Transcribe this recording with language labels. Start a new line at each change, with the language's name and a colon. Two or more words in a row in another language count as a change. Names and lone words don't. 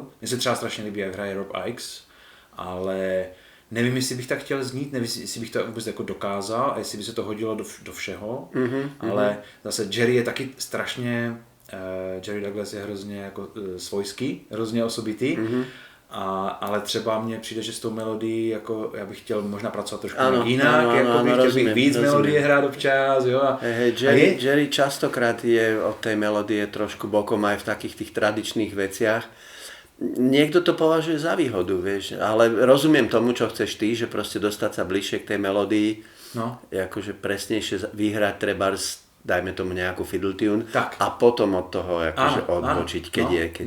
Czech: Mně se třeba strašně líbí, jak hraje Rob Ickes, ale nevím, jestli bych tak chtěl znít, nevím, jestli bych to vůbec jako dokázal a jestli by se to hodilo do všeho, ale zase Jerry je taky strašně, Jerry Douglas je hrozně jako svojský, hrozně osobitý, ale třeba mně přijde, že s tou melodií jako já bych chtěl možná pracovat trošku jinak, jako bych chtěl bych víc melodie hrát občas, jo.
Slovak: Jerry častokrát je od tej melodie trošku bokom aj v takých tých tradičných veciach. Niekto to považuje za výhodu, vieš, ale rozumiem tomu, čo chceš ty, že proste dostať sa bližšie k tej melódii, akože presnejšie vyhrať trebárs, dajme tomu nejakú
English: fiddle tune
Slovak: a potom od toho akože odbočiť, keď je.